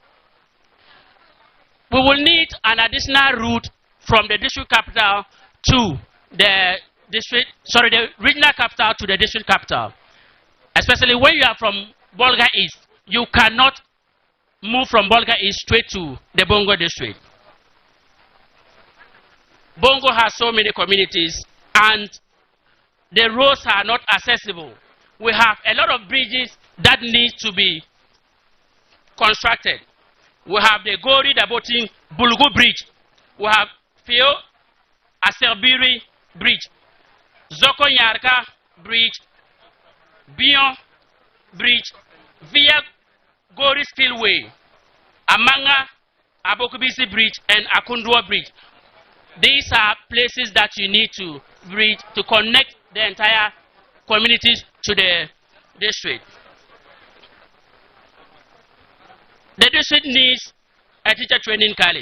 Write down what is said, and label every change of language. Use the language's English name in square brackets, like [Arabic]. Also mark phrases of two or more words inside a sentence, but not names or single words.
[English] We will need an additional route from the district capital to the regional capital to the district capital. Especially when you are from Bolga East, you cannot move from Bolga East straight to the Bongo district. Bongo has so many communities and the roads are not accessible. We have a lot of bridges that need to be constructed. We have the Gori Dabotin Bulgu Bridge. We have Fio Aserbiri Bridge, Zoko Nyarka Bridge, Bion Bridge, via Gori Spillway, Amanga Abokubisi Bridge, and Akundua Bridge. These are places that you need to bridge to connect the entire communities to the district. The district needs a teacher training college.